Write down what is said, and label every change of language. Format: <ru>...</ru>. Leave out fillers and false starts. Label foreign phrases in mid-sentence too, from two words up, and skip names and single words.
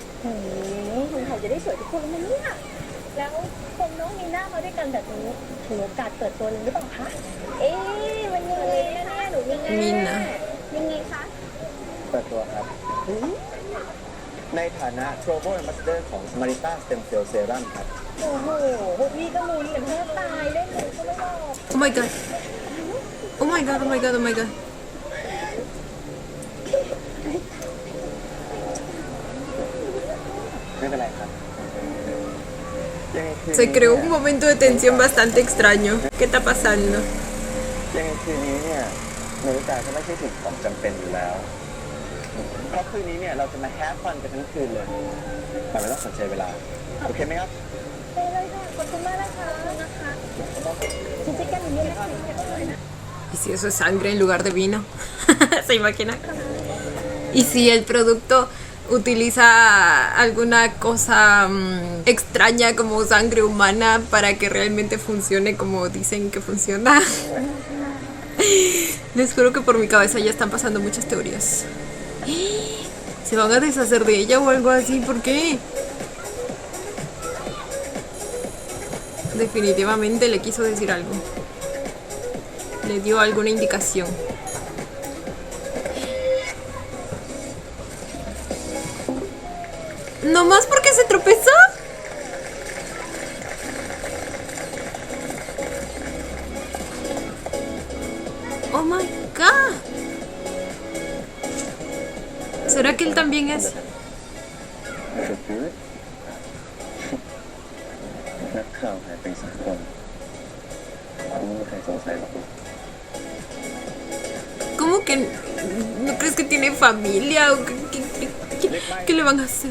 <th>คนไทยจะได้สวยทุกคนเลยนะเนี่ยแล้วคงน้องมีหน้ามาด้วยกันแบบนี้ถือโอกาสเปิดตัวเลยหรือเปล่าคะเอ๊ะมันยังไงนะเนี่ยหนูยังไง มินนะ ยังไงคะ เปิดตัวครับ ในฐานะ</th> <en>Global Ambassador</en> <th>ของ Marita Stem Cell Serum ครับ โอ้โหพวกพี่ก็มูนกันแทบตายเล่นเลยก็ไม่บอก</th> <en>Oh my god. Oh my god, oh my god, oh my god.</en> <th>ไม่เป็นไรครับยังไงคืน</th> <es>Se</es> <th>นี้</th> <es>creó un momento de tensión bastante extraño. ¿Qué está pasando?</es> <th>ยังไงคืนนี้เนี่ยนาฬิกาก็ไม่ใช่สิ่งของจำเป็นอยู่แล้ว เพราะคืนนี้เนี่ยเราจะมาแฮปฟันกันทั้งคืนเลยแต่ไม่ต้องสนใจเวลา โอเคไหมครับ ไปเลยค่ะขอบคุณมากนะคะจริงๆกันอย่างนี้นะคะ</th> <es>¿Y si eso es sangre en lugar de vino? ¿Se imagina? ¿Y si el producto utiliza alguna cosa extraña como sangre humana para que realmente funcione como dicen que funciona? Les juro que por mi cabeza ya están pasando muchas teorías. ¿Se van a deshacer de ella o algo así? ¿Por qué? Definitivamente le quiso decir algo. Le dio alguna indicación. ¿No más porque se tropezó?</es> <en>Oh my god.</en> <es>¿Será que él también es?</es> <th>นักข่าวหายไป3 คนไม่มีใครสงสัยหรอก</th> <es>¿Cómo que no crees que tiene familia? ¿O qué le van a hacer?</es>